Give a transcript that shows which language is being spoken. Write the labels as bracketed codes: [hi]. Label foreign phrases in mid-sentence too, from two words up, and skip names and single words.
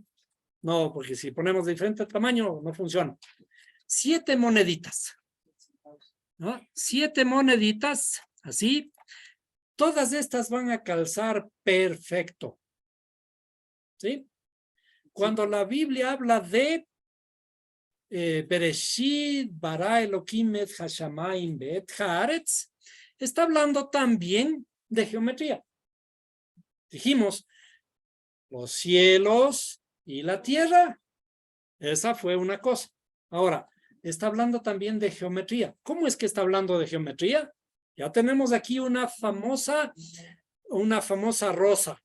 [es] No, porque si ponemos de diferente tamaño no funciona. 7 moneditas. ¿No? 7 moneditas, así. Todas estas van a calzar perfecto. ¿Sí? Cuando la Biblia habla de [he] בראשית ברא אלהים את השמים ואת הארץ, [es] está hablando también de geometría. Dijimos, los cielos y la tierra. Esa fue una cosa. Ahora, está hablando también de geometría. ¿Cómo es que está hablando de geometría? Ya tenemos aquí una famosa rosa.